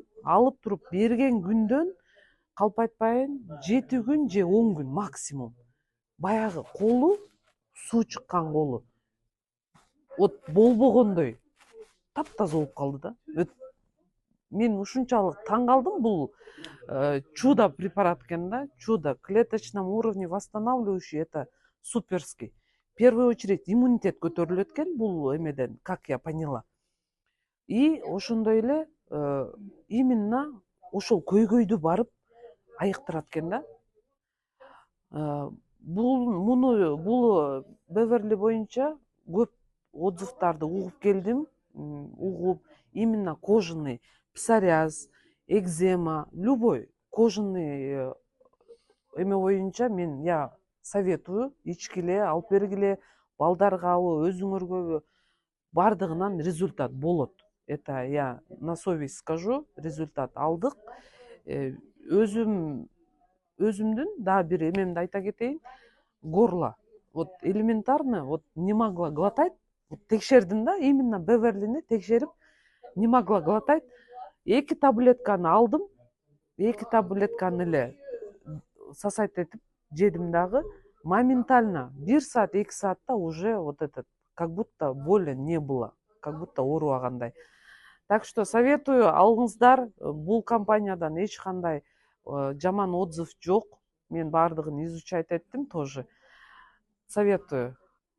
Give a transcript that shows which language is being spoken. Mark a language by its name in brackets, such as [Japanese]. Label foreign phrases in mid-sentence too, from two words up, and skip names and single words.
[Kyrgyz] Алып туруп берген күндөн калп айтпайын 7 күн же 10 күн максимум баягы колу, суу чыккан колу вот болбогондой таптаза болуп калды да. Мен ушунчалык таң калдым. Бул [Russian] чудо препарат [Kyrgyz] экен да. [Russian] Чудо клеточном уровне восстанавливающий, это суперский. В первую очередь иммунитет [Kyrgyz] көтөрүлөт экен бул эмеден, [Russian] как я поняла. [Kyrgyz] И ошондой эле именно ошол көйгөйдү барып айыктырат экен да. Бул Beverly боюнча көп отзывдарды угуп келдим. [Russian] Именно кожаный, псориаз, экзема, любой кожаный [Kyrgyz] эме боюнча мен [Russian] я советую [Kyrgyz] ичкиле, алып бергиле, балдаргабы, өзүңөргөбү, бардыгынан результат болот. Это я на совесть скажу, результат алдык. Өзүмдүн дагы бир эмемди айта кетейин. [Russian] Горло. Вот элементарно, вот не могла глотать. [Kyrgyz] Текшердим да, именно Beverly'ни текшерип, [Russian] не могла глотать. [Kyrgyz] 2 таблетканы алдым. 2 таблетканы эле сосать этип жедим дагы. [Russian] Моментально [Kyrgyz] 1 саат, 2 саатта [Russian] уже вот этот, как будто боли не было, как будто оорубагандай. Так что советую алыңыздар. [Kyrgyz] Бул компаниядан эч кандай жаман отзыв жок. Мен бардыгын изучать эттим тоже. [Russian] Советую.